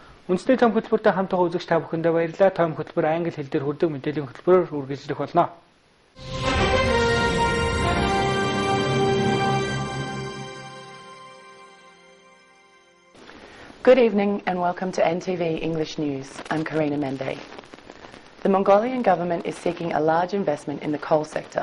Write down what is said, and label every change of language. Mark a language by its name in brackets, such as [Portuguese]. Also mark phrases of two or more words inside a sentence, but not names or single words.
[Mongolian] Үндэсний том хөтөлбөртэй хамтдаа үзэгч та бүхэндээ баярлалаа. Том хөтөлбөр англи хэл дээр хүрдэг мэдээллийн хөтөлбөрөөр үргэлжлэх болно. [English] Good evening and welcome to NTV English News. I'm Karina Mende. The Mongolian government is seeking a large investment in the coal sector.